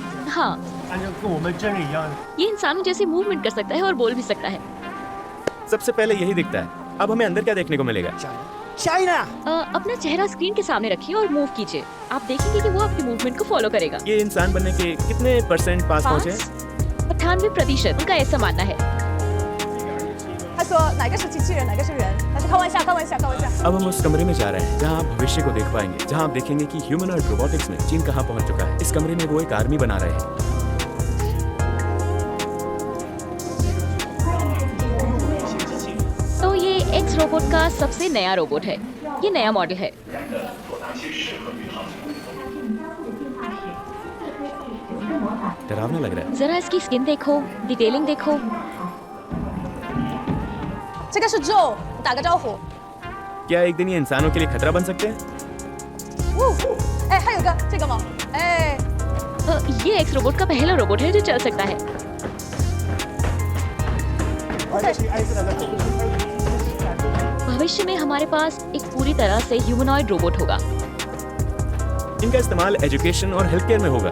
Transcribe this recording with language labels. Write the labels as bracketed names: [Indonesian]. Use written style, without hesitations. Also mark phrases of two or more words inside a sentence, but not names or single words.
[Hindi] हाँ, ये इंसानों जैसे मूवमेंट कर सकता है और बोल भी सकता है। सबसे पहले यही दिखता है। अब हमें अंदर क्या देखने को मिलेगा? अपना चेहरा स्क्रीन के सामने रखिए और मूव कीजिए। आप देखेंगे कि वो आपके मूवमेंट को फॉलो करेगा। ये इंसान बनने के कितने % पास पहुंचे? 98%। उनका ऐसा मानना है। [Chinese] 他说哪个是机器人，哪个是人？他是开玩笑，开玩笑，开玩笑。 [Hindi] अब हम उस कमरे में जा रहे हैं जहां आप भविष्य को देख पाएंगे, जहां आप देखेंगे कि ह्यूमनॉइड रोबोटिक्स में चीन कहां पहुंच चुका है। इस कमरे में वो एक आर्मी बना रहे हैं। तो ये एक्स रोबोट का सबसे नया रोबोट है। ये नया मॉडल है। डरावना लग रहा है। जरा इसकी स्किन देखो, डिटेलिंग देखो। [Chinese] 这个是 Joe，打个招呼。 [Hindi] क्या एक दिन ये इंसानों के लिए खतरा बन सकते हैं? [Chinese] 哎，还有个这个吗？哎， [Hindi] ये एक्स रोबोट का पहला रोबोट है जो चल सकता है। भविष्य में हमारे पास एक पूरी तरह से ह्यूमनॉइड रोबोट होगा। इनका इस्तेमाल एजुकेशन और हेल्थ केयर में होगा।